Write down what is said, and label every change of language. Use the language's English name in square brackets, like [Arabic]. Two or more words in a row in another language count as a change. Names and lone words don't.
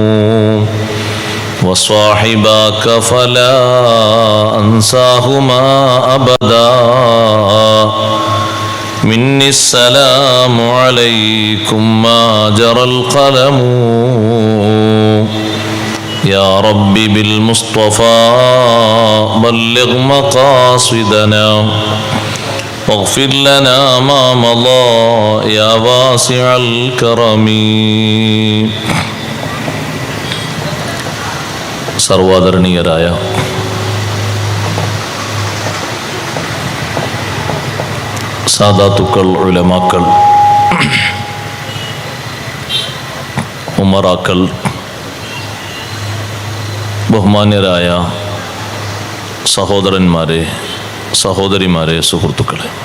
[Arabic] وصاحباك فلا أنساهما أبدا مني السلام عليكم ما جرى القلم يا رب بالمصطفى بلغ مقاصدنا واغفر لنا ما مضى يا واسع الكرم [Malayalam] സർവാദരണീയരായ സാദാത്തുക്കൾ, ഉലമാക്കൾ, ഉമറാക്കൾ, ബഹുമാന്യരായ സഹോദരന്മാരെ, സഹോദരിമാരെ, സുഹൃത്തുക്കളെ,